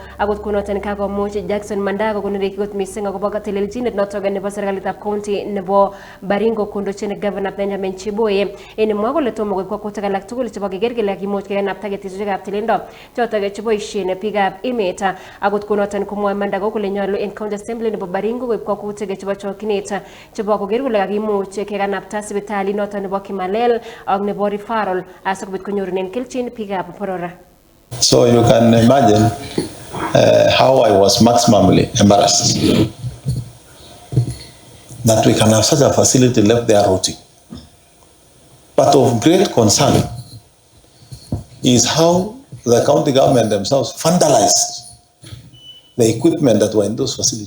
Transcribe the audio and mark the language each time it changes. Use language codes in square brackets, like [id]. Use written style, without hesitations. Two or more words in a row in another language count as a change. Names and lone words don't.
[kln] Akot konoton kakomuch Jackson Mandago konereki kot missing akobo katelelchinet notok nebo serikalitab county nebo Baringo kondochin Governor Benjamin Chiboye en mwa kole tomo koib kwakwautiek alak tugul chebo keker kele kakimuch kekanapta ketesosiekab tililindo chotok cheboisien biikab emet. Akot konoton komwoe Mandago kole nyolu en county assembly nebo Baringo koib kwakwautiek chebo chokyinet chebo koker kole kakimuch kekanapta sipitali noton nebo Kimalel ak nebo Referral asikobit konyorunen kelchin biikab boror. [en] So you can imagine how I was maximally embarrassed that we can have such a facility left there rotting. But of great concern is how the county government themselves vandalized the equipment that were in those facilities.